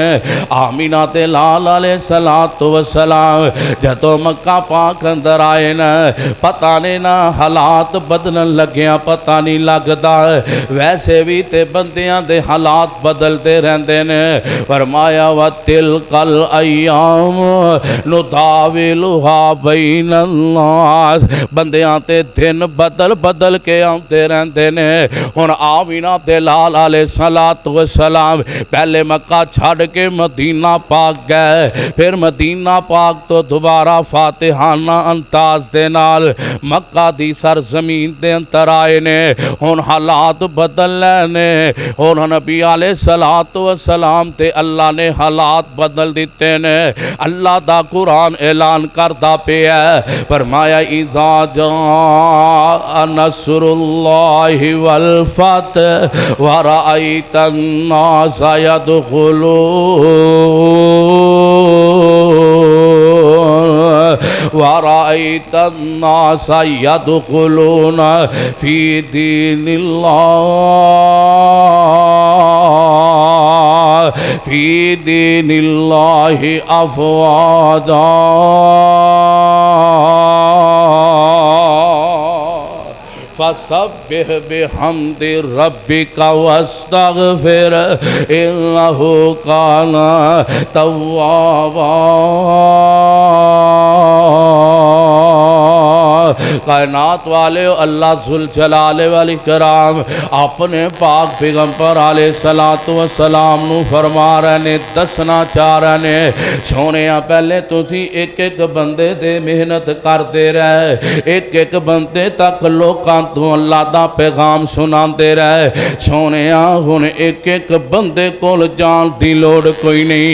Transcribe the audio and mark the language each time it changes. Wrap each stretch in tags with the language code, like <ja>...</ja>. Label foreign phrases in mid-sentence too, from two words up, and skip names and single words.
<pa>آمینہ دے لال</pa> <ar>علیہ السلام</ar> <pa>جدوں مکہ پاک اندر آئے نا، پتہ نہیں نا حالات بدلن لگیاں پتہ نہیں لگدا، ویسے بھی تے بندیاں دے حالات بدلتے رہندے نے۔</pa> <ar>فرمایا وَتِلْكَ الْأَيَّامُ نُدَاوِلُهَا بَيْنَ النَّاسِ،</ar> <pa>بندیاں تے دن بدل بدل کے آتے رہندے نے۔ ہن آمینہ دے لال</pa> <ar>علیہ السلام</ar> <pa>پہلے مکہ چھڑ کے مدینہ پاک گئے، پھر مدینہ پاک تو دوبارہ فاتحانہ انداز دے نال مکہ دی سرزمین دے اندر آئے نے۔ ہن حالات بدل لینے، ہن نبی</pa> <ar>علیہ السلام</ar> <pa>تے اللہ نے حالات بدل دیتے نے۔ اللہ دا قرآن اعلان کردہ پہ ہے، فرمایا اذا</pa> <ar>جاء نصر اللہ والفتح ورأیت الناس يدخلون فی دین اللہ افواجا۔ فسبح بحمد ربک واستغفر انہ کان توابا۔</ar> <pa>کائنات والے اللہ</pa> <ar>ذوالجلال والاکرام</ar> <pa>اپنے پاک پیغمبر</pa> <ar>علیہ السلام</ar> <pa>نو فرما رہے نے، دسنا چاہ رہے نے، سونیاں پہلے تسی ایک ایک بندے دے محنت کر دے رہے، ایک ایک بندے تک لوکاں تو اللہ دا پیغام سنان دے رہے، سونیاں ہن ایک ایک بندے کول جان دی لوڑ کوئی نہیں۔</pa>